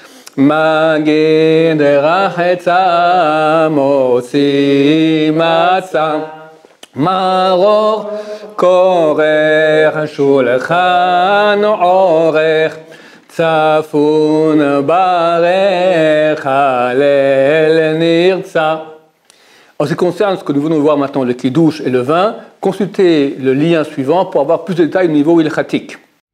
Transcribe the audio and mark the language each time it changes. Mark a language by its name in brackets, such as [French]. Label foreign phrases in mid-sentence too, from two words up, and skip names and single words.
[Hebrew] מגיד רחצה מוציא מצה מרור כורך שולחן עורך צפון ברך הלל נרצה. [French] En ce qui concerne ce que nous venons de voir maintenant, le kiddush et le vin, consultez le lien suivant pour avoir plus de détails au niveau ilchatique.